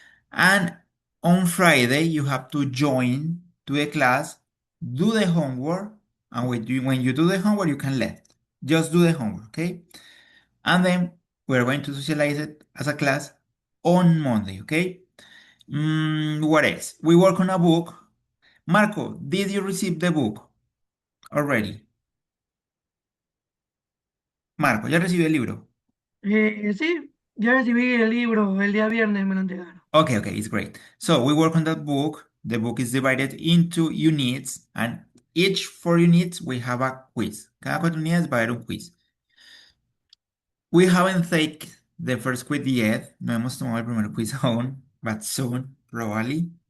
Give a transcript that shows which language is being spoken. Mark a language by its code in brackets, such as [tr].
[en] And on Friday, you have to join to the class, do the homework, and when you do the homework, you can let. Just do the homework, okay? And then we're going to socialize it as a class on Monday, okay? What else? We work on a book. Marco, did you receive the book already? [es] Marco, ¿ya recibió el libro? Sí, ya recibí el libro, el día viernes me lo entregaron. [en] Okay, it's great. So we work on that book. The book is divided into units, and each 4 units we have a quiz. [es] Cada 4 unidades va a haber un quiz. [en] We haven't taken the first quiz yet. [es] No hemos tomado el primer quiz aún, [en] but soon, probably.